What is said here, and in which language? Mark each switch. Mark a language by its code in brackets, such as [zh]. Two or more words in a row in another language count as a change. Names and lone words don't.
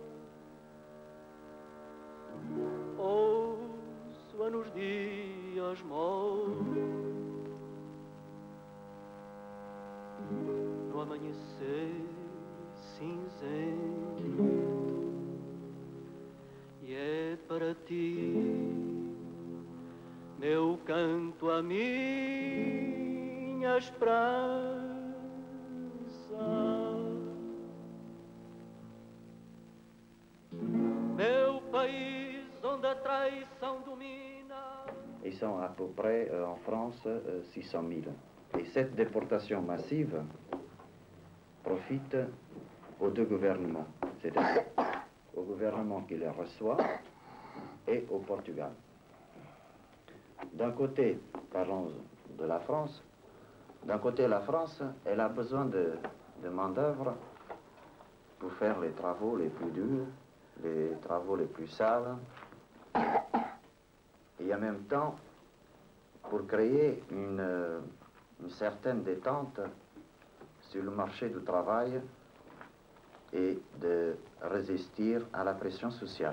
[pt] ouço-a nos dias maus, no amanhecer cinzento, e é para ti, meu canto, a minha esperança. Meu país onde a traição domina. [fr] Ils sont à peu près en France 600 000. Et cette déportation massive profite aux 2 gouvernements, c'est-à-dire au gouvernement qui les reçoit et au Portugal. D'un côté, parlons de la France, d'un côté la France, elle a besoin de main-d'œuvre pour faire les travaux les plus durs, les travaux les plus sales, et en même temps pour créer une certaine détente sur le marché du travail et de résister à la pression sociale.